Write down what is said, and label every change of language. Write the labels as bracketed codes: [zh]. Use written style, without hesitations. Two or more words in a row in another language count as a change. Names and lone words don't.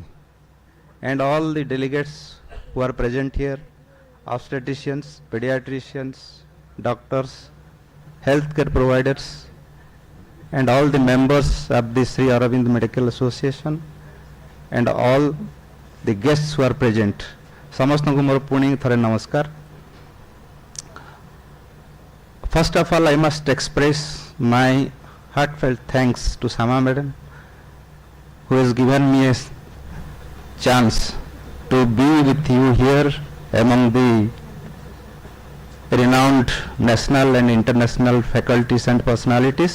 [en] And all the delegates who are present here, obstetricians, pediatricians, doctors, healthcare providers, and all the members of the Sri Aurobindo Medical Association, and all the guests who are present. [or] ସମସ୍ତଙ୍କୁ ମୋର ପୁଣି ଥରେ ନମସ୍କାର. [en] First of all, I must express my heartfelt thanks to Shama madam, who has given me a chance to be with you here among the renowned national and international faculties and personalities.